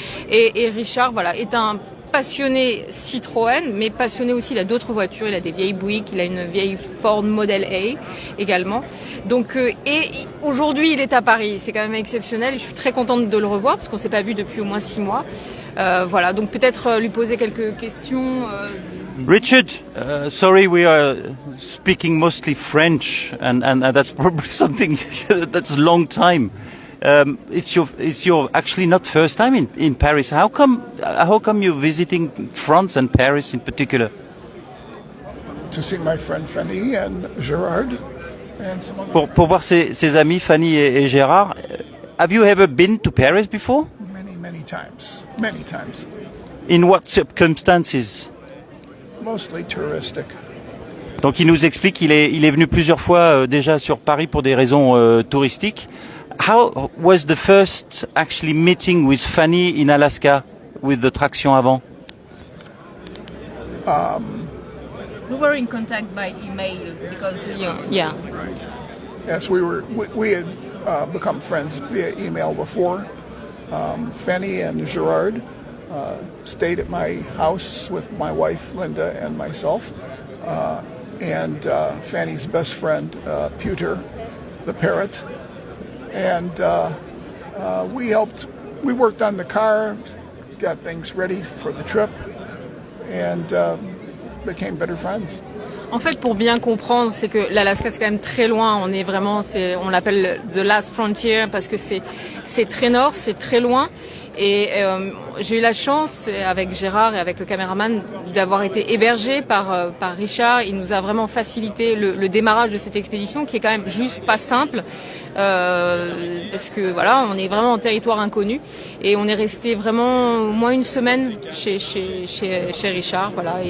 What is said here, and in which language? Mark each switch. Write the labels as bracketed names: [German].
[French] Et Richard, voilà, est un passionné Citroën, mais passionné aussi, il a d'autres voitures, il a des vieilles Buick, il a une vieille Ford Model A également. Donc, et aujourd'hui, il est à Paris, c'est quand même exceptionnel, je suis très contente de le revoir parce qu'on s'est pas vu depuis au moins 6 mois. Voilà, donc peut-être lui poser quelques questions. [English] Richard, sorry, we are speaking mostly French, and that's probably something that's a long time. It's your actually not first time in Paris. How come you're visiting France and Paris in particular? To see my friend Fanny and Gerard and some other [French] Pour voir ses amis Fanny et Gérard. [English] Have you ever been to Paris before? many times. Many times. In what circumstances? Mostly touristic. [French] Donc il nous explique qu'il est venu plusieurs fois déjà sur Paris pour des raisons touristiques. [English] How was the first actually meeting with Fanny in Alaska with the traction avant? We were in contact by email because yeah. Right. Yes, we had become friends via email before. Fanny and Gerard stayed at my house with my wife Linda and myself, and Fanny's best friend Pewter, the parrot, and we worked on the car, got things ready for the trip, and became better friends. [French] En fait, pour bien comprendre, c'est que l'Alaska c'est quand même très loin. On est vraiment, on l'appelle [English] the last frontier [French] parce que c'est très nord, c'est très loin. Et j'ai eu la chance, avec Gérard et avec le caméraman, d'avoir été hébergé par Richard. Il nous a vraiment facilité le démarrage de cette expédition, qui est quand même juste pas simple, parce que voilà, on est vraiment en territoire inconnu, et on est resté vraiment au moins une semaine chez Richard, voilà.